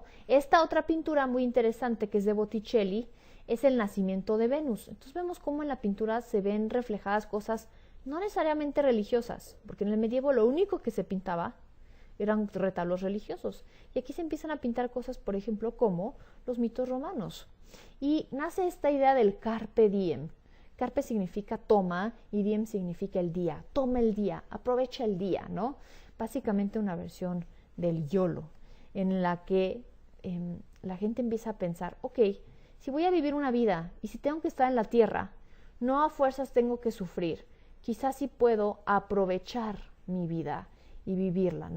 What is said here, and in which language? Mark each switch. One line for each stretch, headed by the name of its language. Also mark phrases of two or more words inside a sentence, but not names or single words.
Spanish: Esta otra pintura muy interesante que es de Botticelli es el nacimiento de Venus. Entonces vemos cómo en la pintura se ven reflejadas cosas no necesariamente religiosas, porque en el medievo lo único que se pintaba eran retablos religiosos. Y aquí se empiezan a pintar cosas, por ejemplo, como los mitos romanos. Y nace esta idea del
Latin: carpe diem.
Spanish: Carpe significa toma y diem significa el día. Toma el día, aprovecha el día, ¿no? Básicamente una versión del YOLO, en la que la gente empieza a pensar, ok, si voy a vivir una vida y si tengo que estar en la tierra, no a fuerzas tengo que sufrir, quizás sí puedo aprovechar mi vida y vivirla, ¿no?